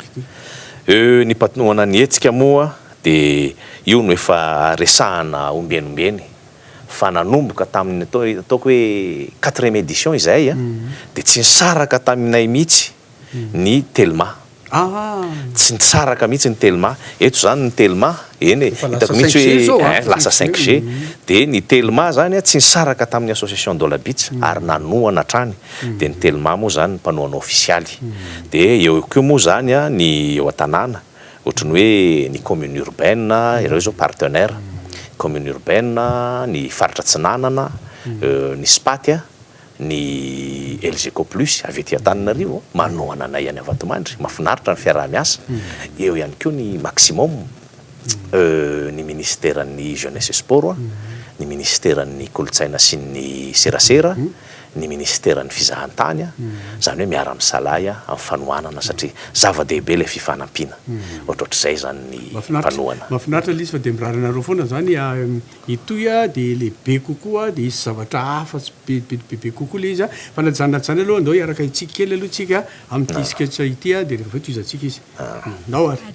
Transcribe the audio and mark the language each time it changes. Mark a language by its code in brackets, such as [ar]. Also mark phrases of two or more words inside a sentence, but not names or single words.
[mg] ny mpanohana ny hetsika moa dia io no efa resahana ombenombeny fa nanomboka tamin'ny ataoko hoe 4e édition izahay dia tsy nisaraka taminay mihitsy ny telma tsy nitsaraka mihitsy ny telma eto zany ny telma eny hitako mihitsy hoe lasa 5G dia ny telma zany tsy nisaraka tamin'ny [fr] association de la Bits [mg] ary nanoana trany dia ny telma moa zany ny mpanoana ofisialy dia eo koa moa zany ny eo an-tanàna ohatrany hoe ny commune urbaine ireo zao [fr] partenaire commune urbaine [mg] ny faritra Tsinanana ny Spaty ny LGCO plus avy ety Antananarivo manoana anay any Vatomandry mahafinaritra ny fiaraha-miasa eo ihany koa ny maximum ny ministèren'ny [fr] jeunesse et sport [mg] ny ministèren'ny kolotsaina sy ny serasera ny ministèren'ny fizahantany zany hoe miara misalahy amin'ny fanoanana satria zava-dehibe ilay fifanampiana ohatrohatr'izay zany ny fanoana mahafinaritra lisy fa dia miraranareo foana zany itoy dia lehibe kokoa dia isy zavatra hafa tsy bebe kokoa le izy fa najanonajany aloha andao hiaraka itsika kely aloha tsika amin'ity sketch ity dia rehefa avy toizantsika izy nao ary